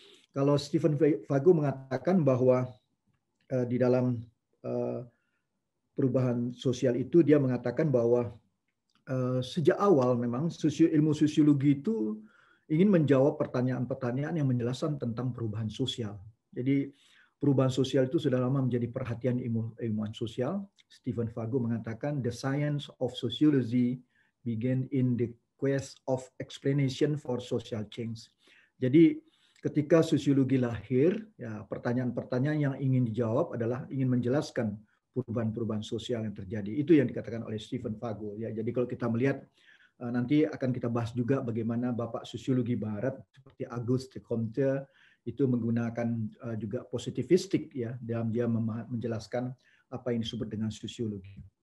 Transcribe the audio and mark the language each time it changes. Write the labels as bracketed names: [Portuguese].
[Indonesian] Kalau Stephen Fago mengatakan bahwa di dalam perubahan sosial itu dia mengatakan bahwa sejak awal memang ilmu sosiologi itu ingin menjawab pertanyaan-pertanyaan yang menjelaskan tentang perubahan sosial. Jadi perubahan sosial itu sudah lama menjadi perhatian ilmuwan sosial. [English] Stephen Fago mengatakan the science of sociology began in the quest of explanation for social change. [Indonesian] Jadi ketika sosiologi lahir, ya pertanyaan-pertanyaan yang ingin dijawab adalah ingin menjelaskan perubahan-perubahan sosial yang terjadi. Itu yang dikatakan oleh Stephen Fago. Ya, jadi kalau kita melihat nanti akan kita bahas juga bagaimana Bapak Sosiologi Barat seperti Auguste Comte itu menggunakan juga positivistik ya dalam dia menjelaskan apa yang disebut dengan sosiologi.